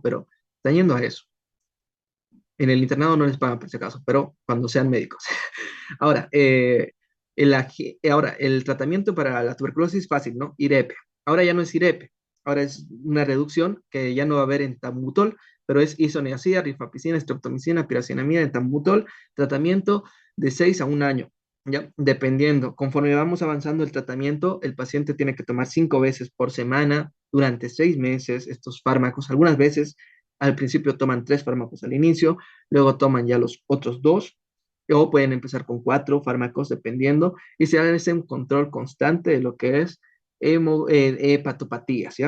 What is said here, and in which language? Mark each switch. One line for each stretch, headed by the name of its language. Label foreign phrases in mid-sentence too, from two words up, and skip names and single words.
Spanish: Pero están yendo a eso. En el internado no les pagan por si acaso, pero cuando sean médicos. Ahora, el tratamiento para la tuberculosis es fácil, ¿no? IREPE. Ahora ya no es IREPE, ahora es una reducción que ya no va a haber en tambutol, pero es isoniazida, rifapicina, streptomicina, piracinamida, en tambutol, tratamiento de 6 a 1 año, ¿ya? Dependiendo. Conforme vamos avanzando el tratamiento, el paciente tiene que tomar 5 veces por semana durante 6 meses estos fármacos. Algunas veces al principio toman 3 fármacos al inicio, luego toman ya los otros 2, o pueden empezar con 4 fármacos dependiendo, y se hace un control constante de lo que es hepatopatías, ¿ya?